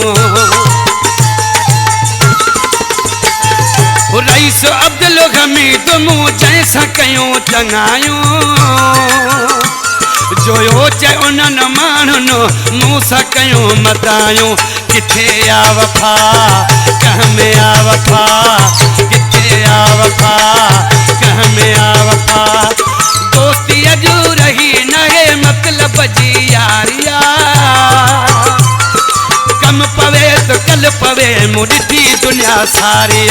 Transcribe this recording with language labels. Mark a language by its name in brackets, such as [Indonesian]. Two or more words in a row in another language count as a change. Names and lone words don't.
[Sindhi] रईस अब्दुल हमीद मूं जंहिंसां कयूं चङायूं जोयो चे उन्हनि माण्हुनि मूं सां कयूं मतायूं। किथे आ वफा कह में आ वफा, किथे आ वफा कह में आ वफा दोस्ती अॼु रही न है मतलब जी यारिया, कम पवे तो कल पवे मूं ॾिठी दुनिया सारिया।